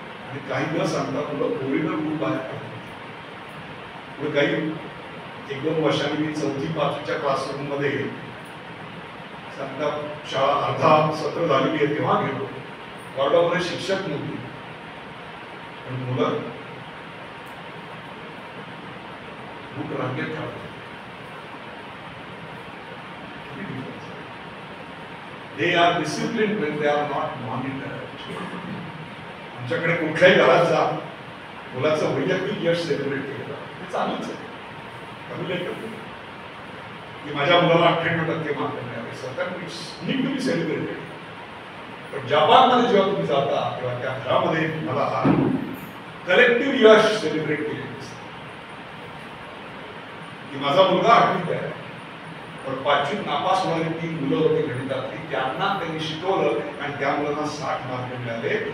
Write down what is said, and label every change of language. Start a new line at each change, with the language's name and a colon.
Marathi: आणि काही न सांगता तुला ओरिजिनल दूध बाहेर काढायचं. पुढे काही 1-2 वर्षांनी मी 4वी-5वीच्या क्लासरूम मध्ये समजा शाळा अर्धा सत्र झालेली आहे तेव्हा गेलो. कॉरिडॉरमध्ये शिक्षक नव्हते पण मुलं बुक रांगेत ठेवतात.
English: They are disciplined when they are not monitored.
Marathi: आमच्याकडे कुठल्याही घरात जा, मुलाचं वैयक्तिक यश सेलिब्रेट केलं हे चालूच आहे. कमी की माझ्या मुलाला 98% मार्क मिळाले, सतत
English: Need to be celebrated.
Marathi: पण जपानमध्ये जेव्हा तुम्ही जाता तेव्हा त्या घरामध्ये मला हा कलेक्टिव्ह यश सेलिब्रेट केले की माझा मुलगा 8वीत आहे पण 5वीत नापास होणारी 3 मुलं होती गणितातली, त्यांना त्यांनी शिकवलं आणि त्या मुलांना 60 मार्क मिळाले.